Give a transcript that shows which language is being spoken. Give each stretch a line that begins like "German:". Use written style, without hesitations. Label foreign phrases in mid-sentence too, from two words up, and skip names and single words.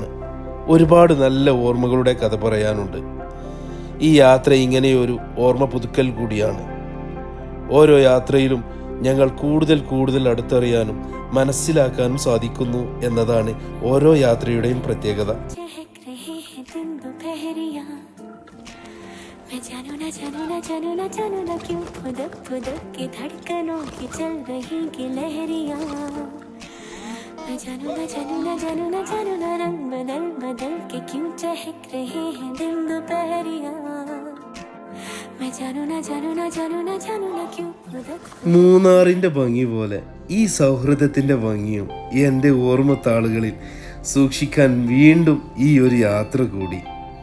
Malayalam: ഒരുപാട് നല്ല ഓർമ്മകളുടെ കഥ പറയാനുണ്ട്. ഈ യാത്ര ഇങ്ങനെയൊരു ഓർമ്മ പുതുക്കൽ കൂടിയാണ്. ഓരോ യാത്രയിലും ഞങ്ങൾ കൂടുതൽ അടുത്തറിയാനും മനസ്സിലാക്കാനും സാധിക്കുന്നു എന്നതാണ് ഓരോ യാത്രയുടെയും പ്രത്യേകത.
Hindi: मैं जानू ना क्यों खुदक की धड़कनों की चल रही की लहरियां. मैं जानू ना रंग बदल के क्यों चहक रहे हैं दिन दोपहरियां. मैं जानू ना क्यों खुदक.
Malayalam: മൂന്നാറിന്റെ ഭംഗി പോലെ ഈ സൗഹൃദത്തിന്റെ ഭംഗിയും എൻ്റെ ഓർമ്മത്താളുകളിൽ സൂക്ഷിക്കാൻ വീണ്ടും ഈ ഒരു യാത്ര കൂടി.